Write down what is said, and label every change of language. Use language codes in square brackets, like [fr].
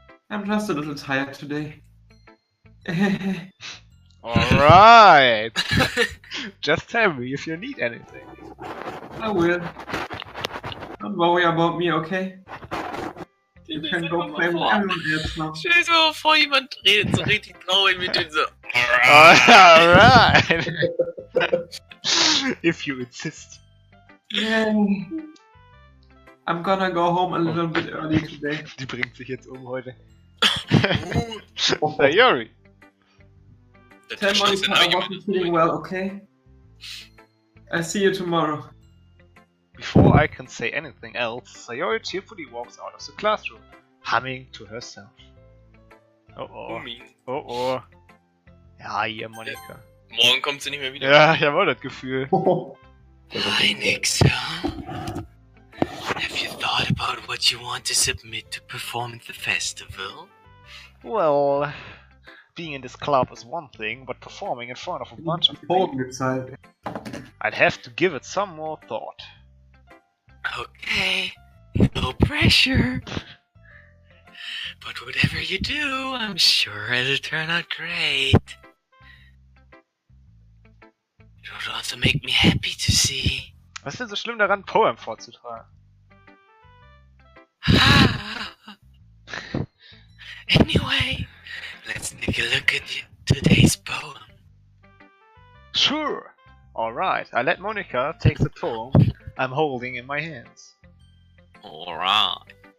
[en] I'm just a little tired today. Alright! Just tell me if you need anything. I will. Don't worry about me, okay? You can go play with everyone else now. [de] Stell dir mal vor, jemand redet so richtig traurig mit dem so. [en] Alright! If you insist. Yay. I'm gonna go home a little bit early today. [de] Die bringt sich jetzt um heute. [en] Sayori! Tell Monica I wasn't feeling well, okay? I see you tomorrow. Before I can say anything else, Sayori cheerfully walks out of the classroom, humming to herself. [de] Oh. Ja, hier, Monika. Morgen kommt sie nicht mehr wieder. Ja, ich habe auch das Gefühl. [en] Hi, Nix. Have you thought about what you want to submit to perform at the festival? Well, being in this club is one thing, but performing in front of a bunch of people, [de] Vorgezahlt. [en] I'd have to give it some more thought. Okay, no pressure. But whatever you do, I'm sure it'll turn out great. It would also make me happy to see. [de] Was ist denn so schlimm daran, Poem vorzutragen? [en] Anyway, let's take a look at today's poem. Sure! Alright, I let Monica take the poem I'm holding in my hands. Alright.